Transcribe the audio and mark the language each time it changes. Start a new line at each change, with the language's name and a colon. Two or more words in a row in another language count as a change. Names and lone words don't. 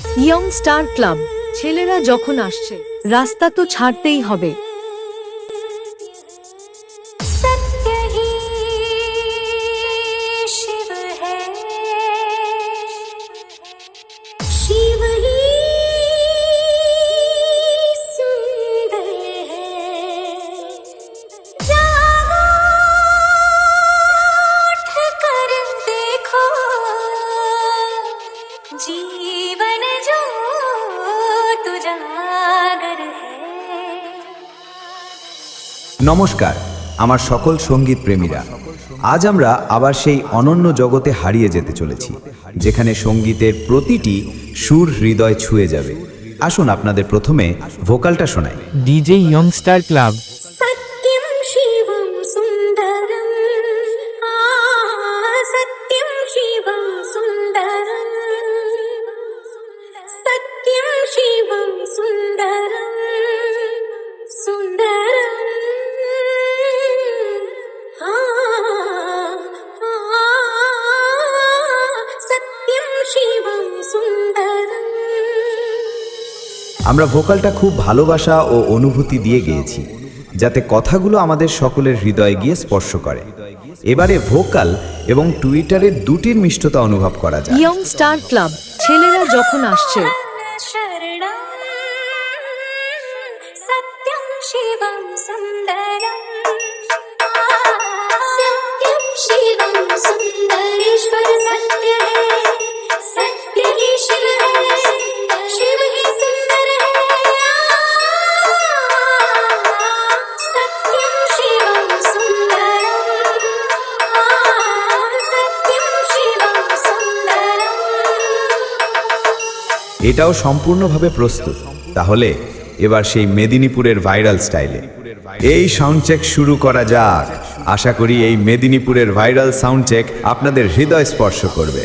Bangla: ইয়ং স্টার ক্লাব। ছেলেরা যখন আসছে, রাস্তা তো ছাড়তেই হবে।
Hindi: सत्य ही शिव है, शिव ही सुंदर है। जागो उठकर देखो, जीवन जो तुजागर है।
Bangla: নমস্কার আমার সকল সঙ্গীত প্রেমীরা, আজ আমরা আবার সেই অনন্য জগতে হারিয়ে যেতে চলেছি, যেখানে সঙ্গীতের প্রতিটি সুর হৃদয় ছুঁয়ে যাবে। আসুন আপনাদের প্রথমে ভোকালটা শোনাই। ডিজে ইয়ং স্টার ক্লাব।
Sanskrit: सत्यं शिवं सुन्दरं, सत्यं शिवं सुन्दरं, सत्यं शिवं सुन्दरं, सुन्दरं, सत्यं शिवं सुन्दरं।
Bangla: আমরা ভোকালটা খুব ভালোবাসা ও অনুভূতি দিয়ে গেয়েছি, যাতে কথাগুলো আমাদের সকলের হৃদয়ে গিয়ে স্পর্শ করে। এবারে ভোকাল এবং টুইটারের দুটির মিষ্টতা অনুভব করা যায়। ইয়ং স্টার ক্লাব। ছেলেরা যখন আসছে,
Sanskrit: शरणं सत्यं शिवं सुन्दरं, सत्यं शिवं सुन्दरेश्वर
Hindi: सत्य है, सत्य ही शिव है, शिव ही सुंदर है।
Sanskrit: सत्यं शिवं सुन्दरं, सत्यं शिवं सुन्दरं।
Bangla: এটাও সম্পূর্ণভাবে প্রস্তুত। তাহলে এবার সেই মেদিনীপুরের
English: viral style
Bangla: এই
English: sound check
Bangla: শুরু করা যাক। আশা করি এই মেদিনীপুরের
English: viral sound check
Bangla: আপনাদের হৃদয় স্পর্শ করবে।